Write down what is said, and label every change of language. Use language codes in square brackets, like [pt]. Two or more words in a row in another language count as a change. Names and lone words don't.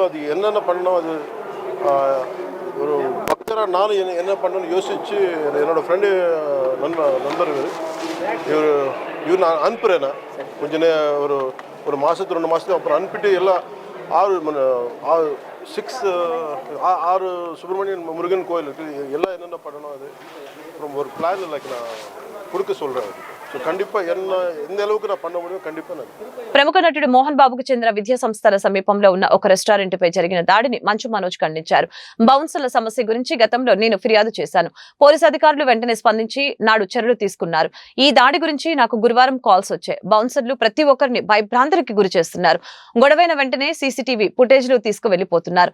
[ta] அது என்னென்ன பண்ணணும், அது ஒரு பக்தராக நானும் என்ன பண்ணணும்னு யோசித்து என்னோடய ஃப்ரெண்டு நண்பர் இவர் நான் அனுப்புகிறேன். நான் கொஞ்சம் ஒரு மாதத்துக்கு 2 மாதத்துக்கு அப்புறம் அனுப்பிட்டு எல்லாம் 6 சுப்பிரமணியன் முருகன் கோயில் இருக்குது, எல்லாம் என்னென்ன பண்ணணும் அது அப்புறம் ஒரு [en] plan like [ta] நான் கொடுக்க சொல்கிறேன். சோ கண்டிப்பா எண்ணி அளவுக்கு நான் பண்ண முடியும் కండిపా நான். [te] ప్రముఖ నటుడు మోహన్ బాబుకు చెందిన విద్యా సంస్థల సమీపంలో ఉన్న ఒక రెస్టారెంట్ పై జరిగిన దాడిని మంచు మనోజ్ ఖండించారు. బౌన్సర్ల సమస్య గురించి గతంలో నేను ఫిర్యాదు చేశాను. పోలీసు అధికారులు వెంటనే స్పందించి నాడు చర్యలు తీసుకున్నారు. ఈ దాడి గురించి నాకు గురువారం కాల్స్ వచ్చాయి. బౌన్సర్లు ప్రతి ఒక్కరిని భయభ్రాంతులకు గురి చేస్తున్నారు. గొడవైన వెంటనే సీసీటీవీ ఫుటేజ్లు తీసుకువెళ్లిపోతున్నారు.